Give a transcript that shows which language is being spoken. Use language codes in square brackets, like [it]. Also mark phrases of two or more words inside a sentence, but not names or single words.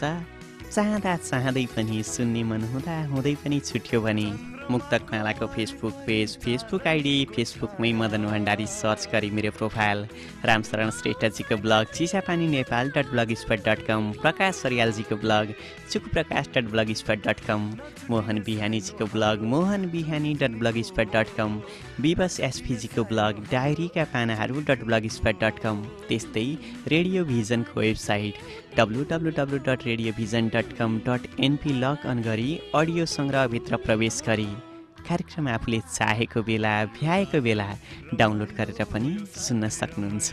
[ne] चाहँदा चाहँदै पनि सुन्ने मन हुँदा हुँदै पनि छुट्यो भने मुक्तक मालाको [en] Facebook page, Facebook ID, [ne] फेसबुकमै मदन भण्डारी सर्च गरी मेरो प्रोफाइल, रामशरण श्रेष्ठजीको ब्लग चिसापानी नेपाल .blogspot.com, प्रकाश सरियालजीको ब्लग चुकप्रकाश.blogspot.com, मोहन बिहानीजीको ब्लग mohanbihani.blogspot.com, विवश एसपीजीको ब्लग डायरीका पानाहरू .blogspot.com, त्यस्तै रेडियो भिजनको वेबसाइट www.radiovision.com.np लगअन गरी अडियो सङ्ग्रहभित्र प्रवेश गरी कार्यक्रम आफूले चाहेको बेला भ्याएको बेला डाउनलोड गरेर पनि सुन्न सक्नुहुन्छ।